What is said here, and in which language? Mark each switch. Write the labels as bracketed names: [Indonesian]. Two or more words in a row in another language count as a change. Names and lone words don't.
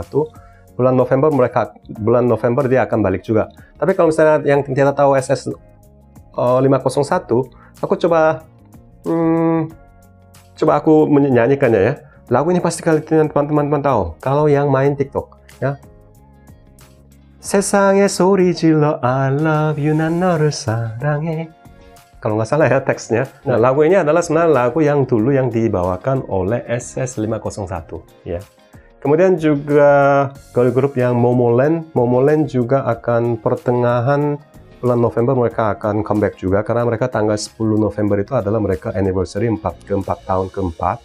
[Indonesian] Bulan November dia akan balik juga. Tapi kalau misalnya yang tidak tahu SS501, aku coba aku menyanyikannya ya. Lagu ini pasti kalian teman-teman tahu. Kalau yang main TikTok ya. [Korean] 세상에 소리 질러 [English] I love you [Korean] 난 너를 사랑해. [Indonesian] Kalau nggak salah ya teksnya. Nah, lagu ini adalah sebenarnya lagu yang dulu yang dibawakan oleh SS501 ya. Kemudian juga [English] girl group [Indonesian] yang Momoland juga akan pertengahan bulan November mereka akan comeback juga, karena mereka tanggal 10 November itu adalah mereka anniversary tahun keempat.